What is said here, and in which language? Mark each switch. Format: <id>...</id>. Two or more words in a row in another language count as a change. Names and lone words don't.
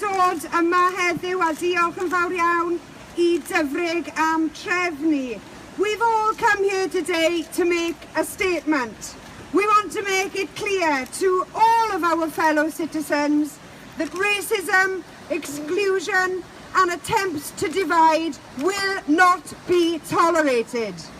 <cy>bod yma heddiw a diolch yn fawr iawn I Dyfrig am trefnu.</cy> <en>We've all come here today to make a statement. We want to make it clear to all of our fellow citizens that racism, exclusion and attempts to divide will not be tolerated.</en>